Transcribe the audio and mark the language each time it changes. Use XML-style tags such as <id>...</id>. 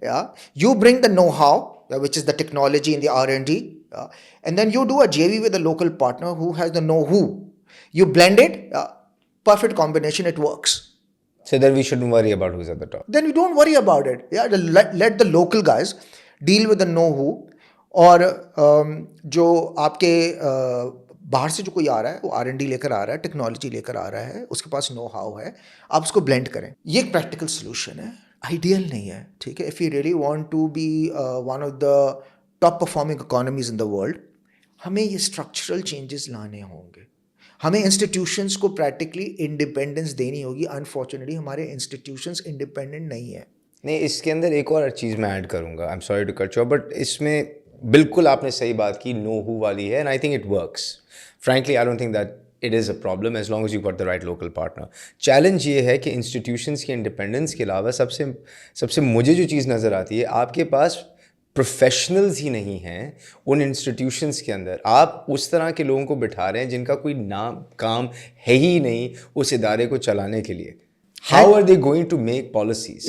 <en>Yeah, you bring the know-how, which is the technology and the R&D, and then you do a JV with a local partner who has the know-who. You blend it, perfect combination. It works. So then we shouldn't worry about who's at the top. Then you don't worry about it. Yeah, let the local guys deal with the know-who.</en> <ur>اور جو آپ کے باہر سے جو کوئی آ رہا ہے وہ R&D لے کر آ رہا ہے, ٹیکنالوجی لے کر آ رہا ہے, اس کے پاس نو ہاؤ ہے, آپ اس کو بلینڈ کریں. یہ ایک پریکٹیکل سولوشن ہے, آئیڈیل نہیں ہے, ٹھیک ہے.</ur> <en>if you really want to be one of the top performing economies in the world,</en> <ur>ہمیں یہ اسٹرکچرل چینجز لانے ہوں گے. ہمیں انسٹیٹیوشنس کو پریکٹیکلی انڈیپینڈنس دینی ہوگی. انفارچونیٹلی ہمارے انسٹیٹیوشنس انڈیپینڈنٹ نہیں ہیں. نہیں, اس کے اندر ایک اور چیز میں ایڈ کروں گا.</ur> <en>I am sorry to cut you,</en> <ur>but اس میں بالکل آپ نے صحیح بات کی, نو ہو والی ہے,</ur> <en>And I think it works. Frankly I don't think that it is a problem as long as you got the right local partner.</en> <ur>Challenge یہ ہے کہ انسٹیٹیوشنس کی انڈیپینڈنس کے علاوہ سب سے مجھے جو چیز نظر آتی ہے, آپ کے پاس پروفیشنلز ہی نہیں ہیں ان انسٹیٹیوشنس کے اندر. آپ اس طرح کے لوگوں کو بٹھا رہے ہیں جن کا کوئی نام کام ہے ہی نہیں اس ادارے کو چلانے کے لیے.</ur> <en>How are they going to make policies?</en>